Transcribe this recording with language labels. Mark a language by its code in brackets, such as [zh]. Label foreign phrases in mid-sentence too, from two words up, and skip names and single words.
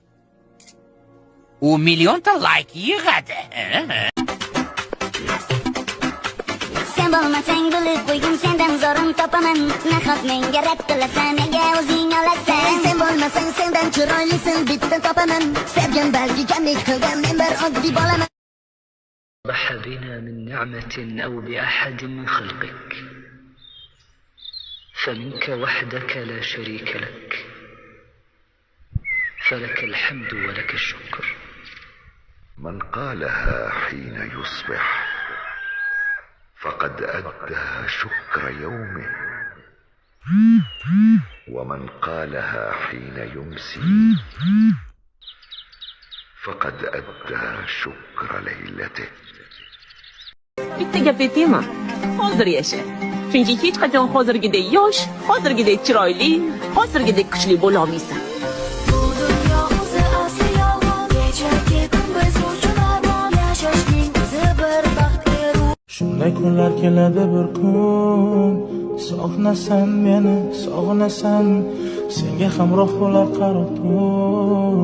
[uz] U millionta like yig'adi. Sen bo'lmasang bilib qo'ygim, sendan zorim topaman. Nahot menga rad qilasan, nega o'zing olasan? Sen bo'lmasang sendan chiroylisin bitta topaman. Sevgan balki kamlik qilgan, men bir oddiy bolaman. [ar] صبح بنا من نعمة أو بأحد من خلقك فمنك وحدك لا شريك لك فلك الحمد ولك الشكر. من قالها حين يصبح فقد أدى شكر يومه، ومن قالها حين يمسي فقد أدى شكر ليلته. [uz] Bitta gap aytaymi? Hozir yasha. Chunki hech qachon hozirgidek yosh, hozirgidek chiroyli, hozirgidek kuchli bo'la olmaysan. Shunday kunlar keladi bir kun, sog'inasan meni, sog'inasan, senga hamroh bo'lar qarib tur.